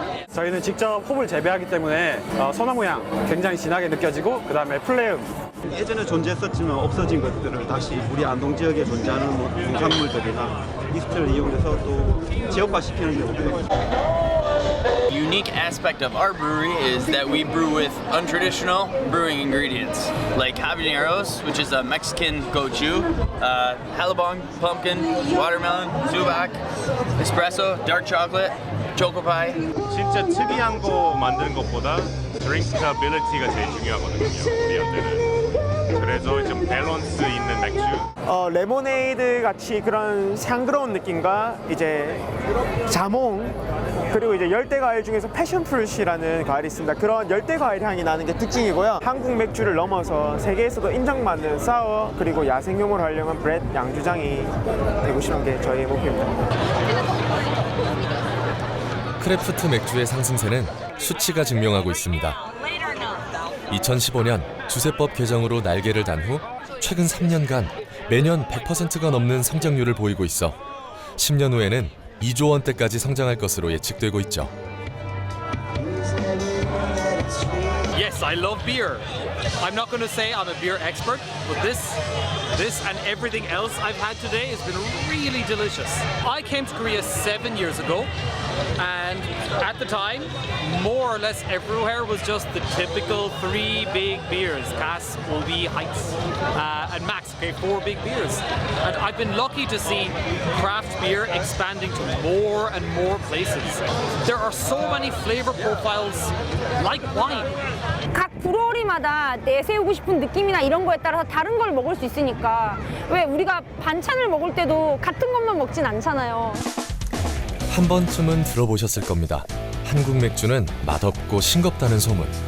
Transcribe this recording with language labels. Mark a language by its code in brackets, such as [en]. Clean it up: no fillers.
[ko] 저희는 직접 홉을 재배하기 때문에 소나무 향 굉장히 진하게 느껴지고 그 다음에 플레음 예전에 존재했었지만 없어진 것들을 다시 우리 안동 지역에 존재하는 농산물들이나 기술을 이용해서 또 지역화시키는 게 목표입니다. [en] Unique aspect of our brewery is that we brew with untraditional brewing ingredients like habaneros, which is a Mexican gochu, halibon, pumpkin, watermelon, sumac, espresso, dark chocolate, choco pie. [ko] 진짜 특이한 거 만드는 것보다 드링크ability가 제일 중요하거든요. 우리한테는. 그래서 좀 밸런스 있는 맥주. 레모네이드 같이 그런 향그러운 느낌과 이제 자몽 그리고 이제 열대 과일 중에서 패션프루시라는 과일이 있습니다. 그런 열대 과일 향이 나는 게 특징이고요. 한국 맥주를 넘어서 세계에서도 인정받는 사워 그리고 야생용으로 활용한 브렛 양주장이 되고 싶은 게 저희의 목표입니다. 크래프트 맥주의 상승세는 수치가 증명하고 있습니다. 2015년 주세법 개정으로 날개를 단 후 최근 3년간 매년 100%가 넘는 성장률을 보이고 있어 10년 후에는 2조 원대까지 성장할 것으로 예측되고 있죠. [en] Yes, I love beer. I'm not going to say I'm a beer expert, but this and everything else I've had today has been really delicious. I came to Korea 7 years ago, and at the time, more or less everywhere was just the typical 3 big beers, Cass, Obi, Heights, and Max, okay, 4 big beers. And I've been lucky to see craft beer expanding to more and more places. There are so many flavor profiles like wine. [ko] 각 브루어리마다 내세우고 싶은 느낌이나 이런 거에 따라서 다른 걸 먹을 수 있으니까 왜 우리가 반찬을 먹을 때도 같은 것만 먹진 않잖아요. 한 번쯤은 들어보셨을 겁니다. 한국 맥주는 맛없고 싱겁다는 소문.